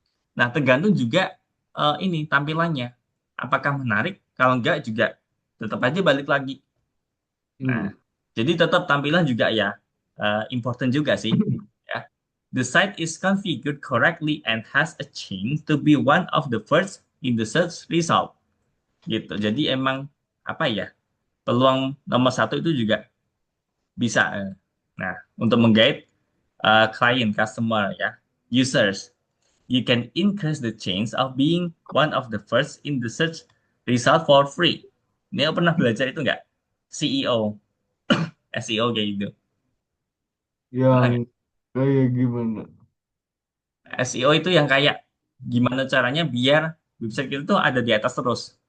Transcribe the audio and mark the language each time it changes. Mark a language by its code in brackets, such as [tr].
[id] Nah, tergantung juga ini tampilannya. Apakah menarik? Kalau enggak juga tetap aja balik lagi. Nah, Hmm. jadi tetap tampilan juga ya important juga sih. Ya. [en] The site is configured correctly and has a chance to be one of the first in the search result. [id] Gitu. Jadi emang apa ya? Peluang nomor satu itu juga bisa. Nah, untuk menggait klien, customer ya, users. [en] you can increase the chance of being one of the first in the search result for free. [id] Ini pernah belajar itu nggak? CEO, SEO kayak gitu. Pernah Yang nggak? kayak gimana? SEO itu yang kayak gimana caranya biar website kita tuh ada di atas terus.